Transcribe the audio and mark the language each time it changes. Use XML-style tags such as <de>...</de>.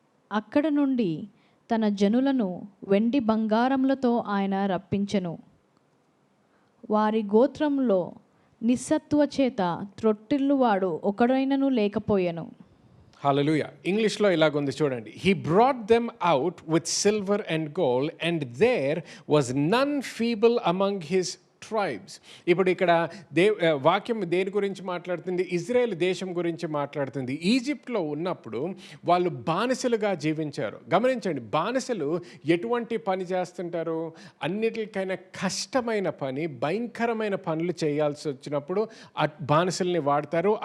<te>అక్కడ నుండి తన జనులను వెండి బంగారములతో ఆయన రప్పించెను. వారి గోత్రంలో నిస్సత్తువ చేత త్రొట్టిల్లువాడు ఒకడైనను లేకపోయెను. హల్లెలూయా. ఇంగ్లీష్లో ఇలాగుంది చూడండి.</te> <en>He brought them out with silver and gold, and there was none feeble among his tribes.</en> <te>ఇప్పుడు ఇక్కడ వాక్యం దేని గురించి మాట్లాడుతుంది? ఇజ్రాయెల్ దేశం గురించి మాట్లాడుతుంది. ఈజిప్ట్లో ఉన్నప్పుడు వాళ్ళు బానిసలుగా జీవించారు. గమనించండి, బానిసలు ఎటువంటి పని చేస్తుంటారు? అన్నిటికైనా కష్టమైన పని, భయంకరమైన పనులు చేయాల్సి వచ్చినప్పుడు బానిసల్ని వాడతారు.</te>